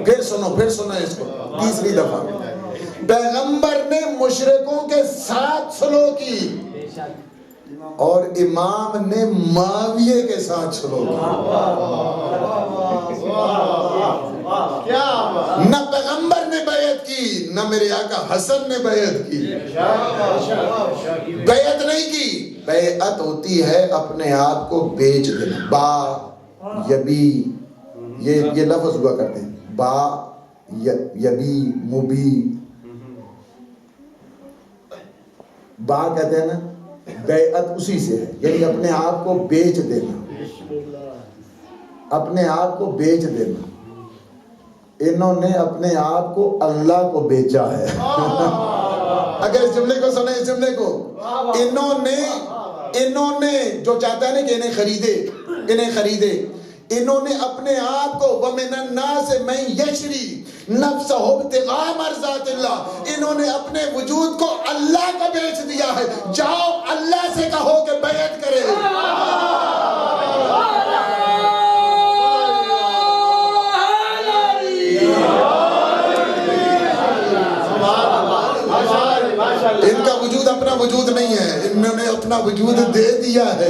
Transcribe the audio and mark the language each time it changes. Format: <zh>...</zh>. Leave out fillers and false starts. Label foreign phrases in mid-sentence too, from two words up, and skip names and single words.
<ur>پھر سنو اس کو تیسری دفعہ، پیغمبر نے مشرکوں کے ساتھ صلح کی اور امام نے معاویہ کے ساتھ صلح کی۔ نہ پیغمبر نے بیعت کی، نہ میرے آقا حسن نے بیعت کی۔ بیعت نہیں کی، بیعت ہوتی ہے اپنے آپ کو بیچ دینا۔ با یبی، یہ لفظ ہوا کرتے ہیں، با یبی مبی، با کہتے ہیں نا، بیعت اسی سے ہے، یعنی اپنے آپ کو بیچ دینا، اپنے آپ کو بیچ دینا۔ انہوں نے اپنے آپ کو اللہ کو بیچا ہے۔</ur> <ar>اگر اس جملے کو سنیں، اس جملے کو، انہوں نے جو چاہتا ہے نا کہ انہیں خریدے، انہوں نے اپنے آپ کو وَمِنَ النَّاسِ مَن يَشْرِي نَفْسَهُ ابْتِغَاءَ مَرْضَاتِ اللَّهِ،</ar> <ur>انہوں نے اپنے وجود کو اللہ کو بیچ دیا ہے۔ جاؤ اللہ سے کہو کہ بیعت کرے۔ ان کا وجود اپنا وجود نہیں ہے، انہوں نے اپنا وجود دے دیا ہے۔</ur>